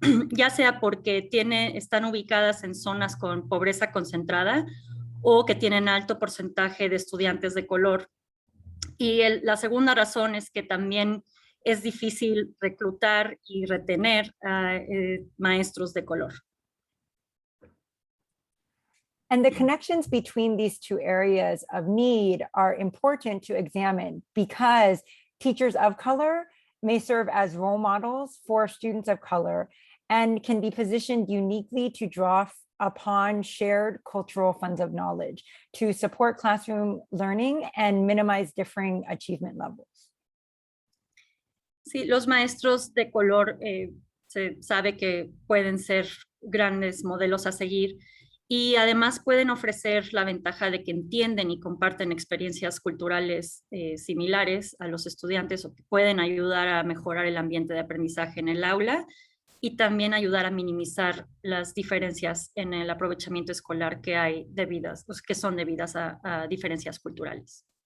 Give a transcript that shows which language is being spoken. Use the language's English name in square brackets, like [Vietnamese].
[Spanish] Ya sea porque están ubicadas en zonas con pobreza concentrada o que tienen alto porcentaje de estudiantes de color. Y la segunda razón es que también es difícil reclutar y retener a maestros de color. [English] And the connections between these two areas of need are important to examine because teachers of color may serve as role models for students of color and can be positioned uniquely to draw upon shared cultural funds of knowledge to support classroom learning and minimize differing achievement levels. [Spanish] Sí, los maestros de color se sabe que pueden ser grandes modelos a seguir y además pueden ofrecer la ventaja de que entienden y comparten experiencias culturales similares a los estudiantes o que pueden ayudar a mejorar el ambiente de aprendizaje en el aula y también ayudar a minimizar las diferencias en el aprovechamiento escolar que hay que son debidas a diferencias culturales.